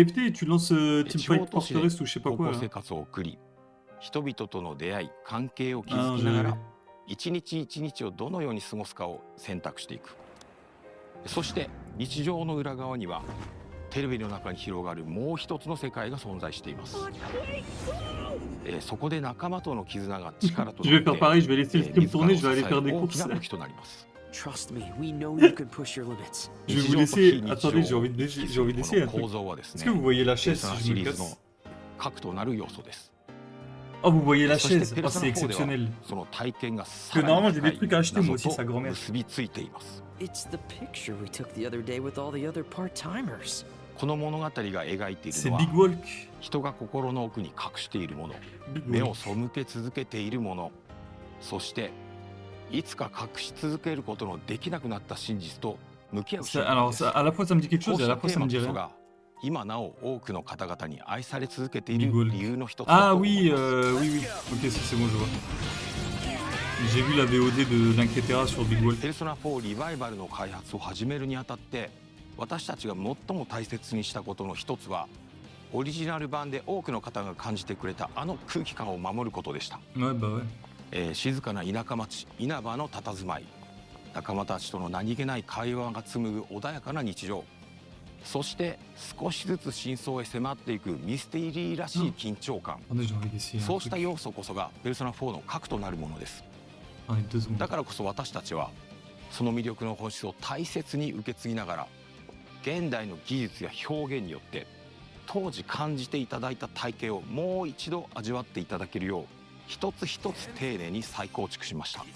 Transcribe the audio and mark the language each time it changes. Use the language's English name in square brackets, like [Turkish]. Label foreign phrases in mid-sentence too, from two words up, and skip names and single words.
[Japanese] 地方都市で高校生活を送り、人々との出会い、関係を築きながら一日一日をどのように過ごすかを選択していく。そして日常の裏側にはテレビの中に広がるもう一つの世界が存在しています。そこで仲間との絆が力となって自らを支える大きな武器となります。 [English] Trust me, we know you can push your limits. [French] Je vais vous laisser. Attendez, j'ai envie d'essayer un truc. [Japanese] 構造はですね、 [French] Est-ce que vous voyez la chaise si je [Japanese] シ [French] me [Japanese] リ [French] le [Japanese] ーズの [French] casse? [Japanese] 核となる要素です。 [French] Oh, vous voyez la [Japanese] そして [French] chaise. [Japanese] ペ [French] Oh, [Japanese] ルソナ [French] c'est [Japanese] 4では [French] exceptionnel. [Japanese] その体験が [French] Parce [Japanese] さ [French] que [Japanese] らに [French] normalement, j'ai [Japanese] 深 [French] des [Japanese] い [French] trucs à acheter, moi [Japanese] 謎 [French] aussi, sa [Japanese] と [French] grand-mère. [Japanese] 結びついています。 [English] It's the picture we took the other day with all the other part-timers. [Japanese] この物語が描いている [French] C'est [Japanese] のは [French] Big Walk. [Japanese] 人が心の奥に隠しているもの、 [French] Big [Japanese] 目を [French] Walk. [Japanese] 背け続けているもの、そしていつか隠し続けることのできなくなった真実と向き合う真 [French] Alors, [Japanese] 実です。 [French] à la fois, ça me dit quelque [Japanese] こう [French] chose et [Japanese] し [French] à [Japanese] た [French] la [Japanese] テ [French] fois, [Japanese] ー [French] ça [Japanese] マ [French] me dit [Japanese] こそ [French] rien. [Japanese] が今なお多くの方々に愛され続けてい [French] Big [Japanese] る [French] Walk. [Japanese] 理由の一つだ [French] Ah [Japanese] と思い [French] oui, [Japanese] ます。 [French] oui, oui. Ok, si, c'est bon, je vois. J'ai vu la VOD de l'Inquiétera sur Big Walk. [Japanese] ペルソナ4リバイバルの開発を始めるにあたって、私たちが最も大切にしたことの一つは、オリジナル版で多くの方が感じてくれたあの空気感を守ることでした。 [French] Ouais, bah ouais. [Japanese] 静かな田舎町稲葉の佇まい、仲間たちとの何気ない会話が紡ぐ穏やかな日常、そして少しずつ真相へ迫っていくミステリーらしい緊張感、 [French] Attendez, j'ai envie d'essayer un [Japanese] そうした [French] truc. [Japanese] 要素こそがペルソナ4の核となるものです。 [French] Allez, 2 secondes. [Japanese] だからこそ私たちはその魅力の本質を大切に受け継ぎながら、現代の技術や表現によって当時感じていただいた体験をもう一度味わっていただけるよう、一つ一つ丁寧に再構築しました。